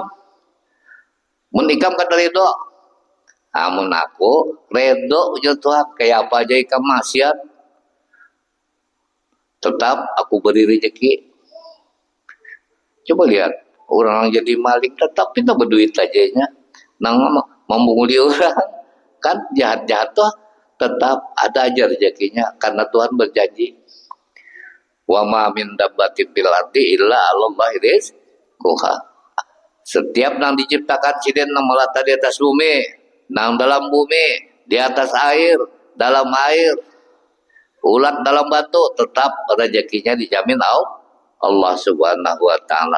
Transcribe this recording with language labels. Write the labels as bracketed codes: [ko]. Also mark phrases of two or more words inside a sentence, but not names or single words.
[bjn] Mun ikam kada redo, amun aku redo ujar Tuhan, kayak apa aja ikam maksiat, tetap aku beri rezeki. Coba lihat orang yang jadi maling tetap kita berduit aja nang membunguli orang kan jahat-jahat tuh tetap ada aja rezekinya karena Tuhan berjanji [ar] وما من دابة في الأرض إلا على الله رزقها. [bjn] Setiap nang diciptakan sidin nang melata di atas bumi, nang dalam bumi, di atas air, dalam air, ulat dalam batu, tetap rezekinya dijamin Allah [ar] سبحانه وتعالى.